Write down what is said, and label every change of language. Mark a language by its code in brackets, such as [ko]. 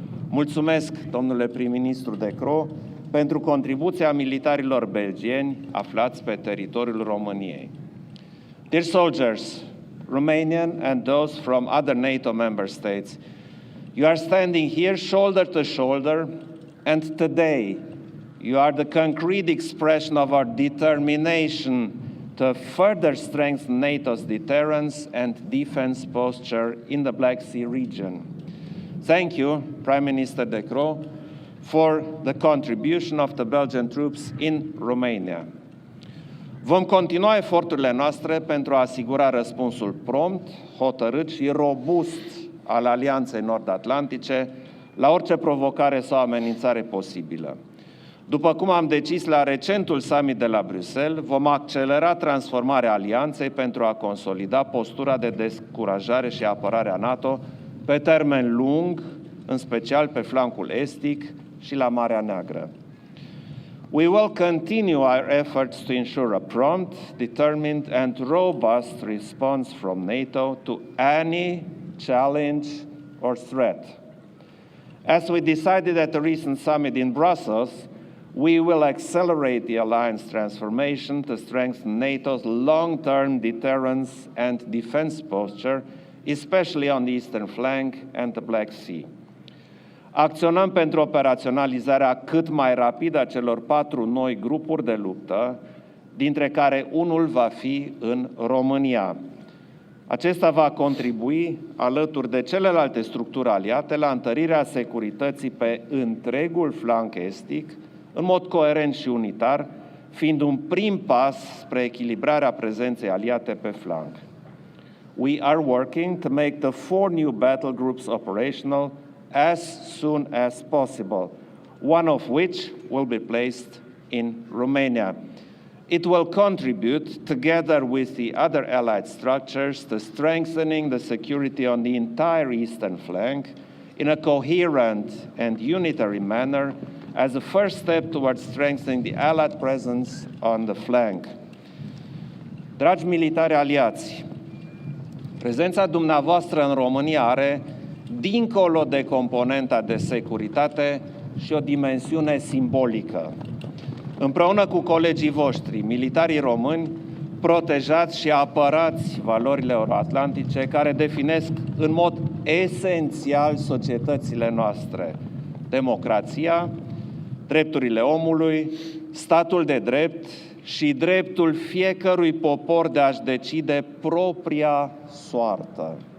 [ro] Mulțumesc, domnule prim-ministru De Croo, pentru contribuția militarilor belgieni aflați pe teritoriul României. [en] Dear soldiers, Romanian and those from other NATO member states, you are standing here shoulder to shoulder, and today you are the concrete expression of our determination to further strengthen NATO's deterrence and defense posture in the Black Sea region. Thank you, Prime Minister De Croo, for the contribution of the Belgian troops in Romania. [ro] Vom continua eforturile noastre pentru a asigura răspunsul prompt, hotărât și robust al Alianței Nord-Atlantice la orice provocare sau amenințare posibilă. După cum am decis la recentul summit de la Bruxelles, vom accelera transformarea alianței pentru a consolida postura de descurajare și apărare a NATO pe termen lung, în special pe flancul estic și la Marea Neagră. [en] We will continue our efforts to ensure a prompt, determined and robust response from NATO to any challenge or threat. As we decided at the recent summit in Brussels, we will accelerate the alliance transformation to strengthen NATO's long-term deterrence and defense posture, especially on the eastern flank and the Black Sea. [ro] Acționăm pentru operaționalizarea cât mai rapidă a celor 4 noi grupuri de luptă, dintre care unul va fi în România. Acesta va contribui, alături de celelalte structuri aliate, la întărirea securității pe întregul flanc estic, în mod coerent și unitar, fiind un prim pas spre echilibrarea prezenței aliate pe flanc. [en] We are working to make the 4 new battle groups operational as soon as possible, one of which will be placed in Romania. It will contribute, together with the other allied structures, to strengthening the security on the entire eastern flank in a coherent and unitary manner as a first step towards strengthening the allied presence on the flank. [ro] Dragi militari aliați, prezența dumneavoastră în România are, dincolo de componenta de securitate, și o dimensiune simbolică. Împreună cu colegii voștri, militarii români, protejați și apărați valorile euroatlantice care definesc în mod esențial societățile noastre: democrația, drepturile omului, statul de drept și dreptul fiecărui popor de a-și decide propria soartă.